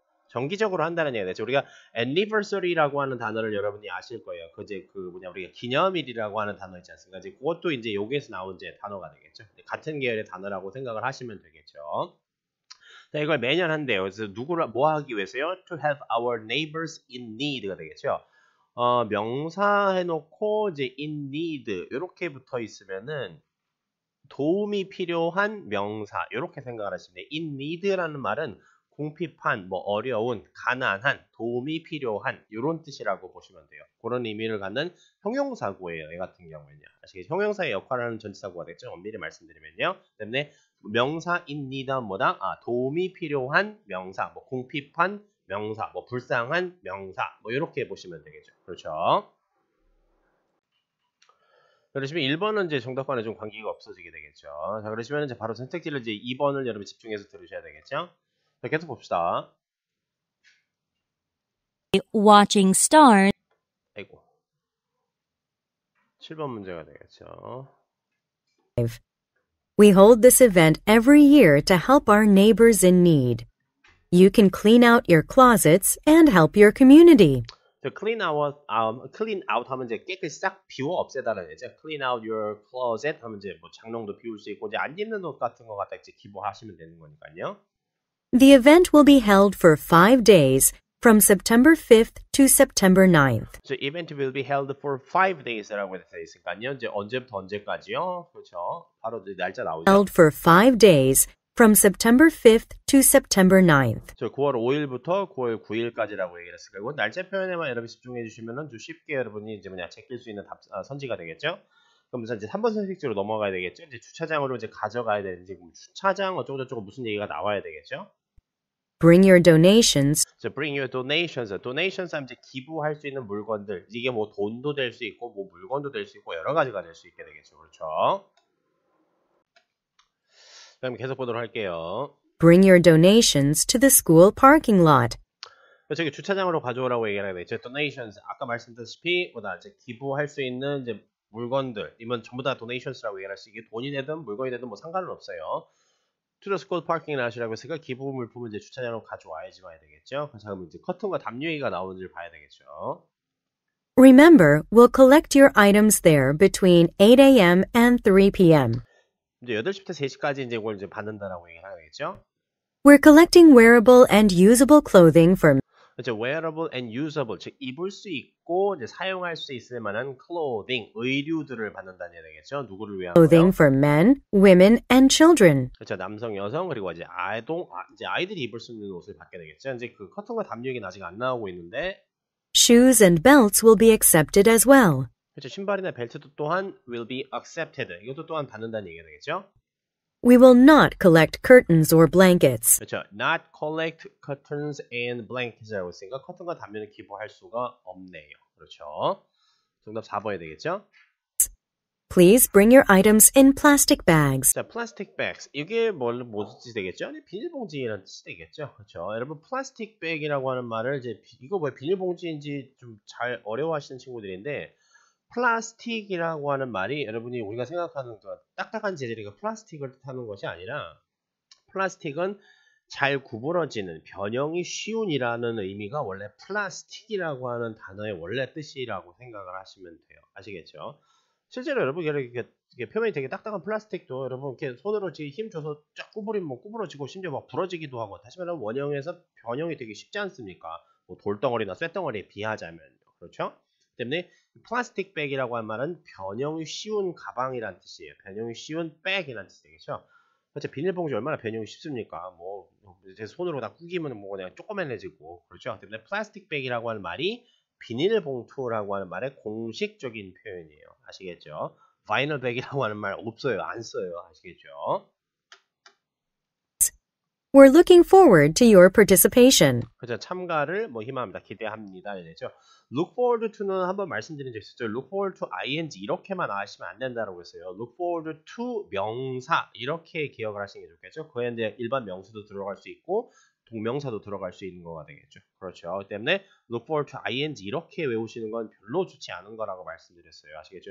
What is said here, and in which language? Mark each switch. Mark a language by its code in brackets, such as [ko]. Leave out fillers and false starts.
[ko] 정기적으로 한다는 얘기가 되죠. 우리가 anniversary라고 하는 단어를 여러분이 아실 거예요. 우리가 기념일이라고 하는 단어 있지 않습니까? 이제 그것도 이제 여기에서 나온 이제 단어가 되겠죠. 같은 계열의 단어라고 생각을 하시면 되겠죠. 자, 이걸 매년 한대요. 그래서 뭐 하기 위해서요? [en] To help our neighbors in need가 되겠죠. [ko] 명사 해놓고 이제 in need 이렇게 붙어 있으면은 도움이 필요한 명사 이렇게 생각을 하시면 돼요. in need라는 말은 궁핍한, 어려운, 가난한, 도움이 필요한 이런 뜻이라고 보시면 돼요. 그런 의미를 갖는 형용사구예요. 이 같은 경우에는요. 아시겠죠? 형용사의 역할을 하는 전치사구가 되겠죠. 엄밀히 말씀드리면요. 때문에 명사 in need은 뭐다? 도움이 필요한 명사, 궁핍한 명사, 불쌍한 명사, 이렇게 보시면 되겠죠. 그렇죠? 그러시면 1번은 이제 정답과는 좀 관계가 없어지게 되겠죠. 자, 그러시면 이제 바로 선택지를 이제 2번을 여러분 집중해서 들으셔야 되겠죠. 자, 계속 봅시다. [en] Watching stars. [ko] 아이고. 7번 문제가 되겠죠. [en] We hold this event every year to help our neighbors in need. You can clean out your closets and help your community. [ko] clean out 하면 이제 깨끗이 싹 비워 없애다는 얘기죠. [en] clean out your closet [ko] 하면 이제 장롱도 비울 수 있고 이제 안 입는 옷 같은 거 갖다 이제 기부하시면 되는 거니까요. [en] The event will be held for 5 days from September 5th to September 9th. So event will be held for 5 days [ko] 라고 되어 있으니까요. 이제 언제부터 언제까지요? 그렇죠. 바로 이제 날짜 나오죠. Held for 5 days from September 5th to September 9th. 저 9월 5일부터 9월 9일까지라고 얘기를 했으니까 이건 날짜 표현에만 여러분 집중해 주시면은 좀 쉽게 여러분이 이제 제낄 수 있는 선지가 되겠죠. 그럼 이제 3번 선택지로 넘어가야 되겠죠. 이제 주차장으로 이제 가져가야 되는지 주차장 어쩌고저쩌고 무슨 얘기가 나와야 되겠죠. [en] Bring your donations. So bring your donations. [ko] donations 하면 이제 기부할 수 있는 물건들. 이게 돈도 될 수 있고 물건도 될 수 있고 여러 가지가 될 수 있게 되겠죠. 그렇죠. 그럼 계속 보도록 할게요. [en] Bring your donations to the school parking lot. [ko] 저기 주차장으로 가져오라고 얘기하는 게 있죠. donations 아까 말씀드렸다시피 이제 기부할 수 있는 이제 물건들 이건 전부 다 donations라고 얘기할 수 이게 돈이 되든 물건이 되든 상관은 없어요. [en] To the school parking lot [ko] 이라고 했으니까 기부 물품을 이제 주차장으로 가져와야지만 되겠죠. 그래서 그럼 이제 커튼과 담요 얘기가 나오는지를 봐야 되겠죠. [en] Remember, we'll collect your items there between 8 a.m. and 3 p.m. [ko] 이제 8시부터 3시까지 이제 이걸 이제 받는다라고 얘기하겠죠. [en] We're collecting wearable and usable clothing from [ko] 그렇죠. [en] wearable and usable, [ko] 즉 입을 수 있고 이제 사용할 수 있을 만한 clothing, 의류들을 받는다는 얘기겠죠. 누구를 위한 [en] Clothing [ko] 거요? [en] for men, women, and children. [ko] 그렇죠. 남성, 여성 그리고 이제 이제 아이들이 입을 수 있는 옷을 받게 되겠죠. 이제 그 커튼과 담요 얘기는 아직 안 나오고 있는데, [en] Shoes and belts will be accepted as well. [ko] 그렇죠. 신발이나 벨트도 또한 [en] will be accepted. [ko] 이것도 또한 받는다는 얘기가 되겠죠. [en] We will not collect curtains or blankets. [ko] 그렇죠. [en] Not collect curtains and blankets [ko] 라고 했으니까 커튼과 담요는 기부할 수가 없네요. 그렇죠. 정답 4번이 되겠죠. [en] Please bring your items in plastic bags. [ko] 자, plastic bags. 이게 뭐지 되겠죠? 비닐봉지라는 뜻이 되겠죠. 그렇죠. 여러분, plastic bag이라고 하는 말을 이제 이거 뭐 비닐봉지인지 좀 잘 어려워하시는 친구들인데, 플라스틱이라고 하는 말이 여러분이 우리가 생각하는 그 딱딱한 재질의 플라스틱을 뜻하는 것이 아니라, 플라스틱은 잘 구부러지는, 변형이 쉬운이라는 의미가 원래 플라스틱이라고 하는 단어의 원래 뜻이라고 생각을 하시면 돼요. 아시겠죠? 실제로 여러분 이렇게 표면이 되게 딱딱한 플라스틱도 여러분 이렇게 손으로 힘 줘서 쫙 구부리면 뭐 구부러지고 심지어 막 부러지기도 하고, 다시 말하면 원형에서 변형이 되게 쉽지 않습니까? 뭐 돌덩어리나 쇳덩어리에 비하자면요. 그렇죠? 때문에 플라스틱 백이라고 하는 말은 변형이 쉬운 가방이란 뜻이에요. 변형이 쉬운 백이란 뜻이 되겠죠. 그렇죠. 비닐봉지 얼마나 변형이 쉽습니까? 뭐 제 손으로 다 구기면 뭐 그냥 조그만해지고, 그렇죠. 때문에 플라스틱 백이라고 하는 말이 비닐봉투라고 하는 말의 공식적인 표현이에요. 아시겠죠? 바이널 백이라고 하는 말 없어요. 안 써요. 아시겠죠? [en] We're looking forward to your participation. [ko] 그렇죠. 참가를 희망합니다. 기대합니다. 이랬죠. [en] Look forward to [ko] 는 한번 말씀드린 적 있었죠. [en] Look forward to ing [ko] 이렇게만 하시면 안 된다고 했어요. [en] Look forward to [ko] 명사 이렇게 기억을 하시는 게 좋겠죠. 그에 이제 일반 명사도 들어갈 수 있고 동명사도 들어갈 수 있는 거가 되겠죠. 그렇죠. 그렇기 때문에 [en] look forward to ing [ko] 이렇게 외우시는 건 별로 좋지 않은 거라고 말씀드렸어요. 아시겠죠?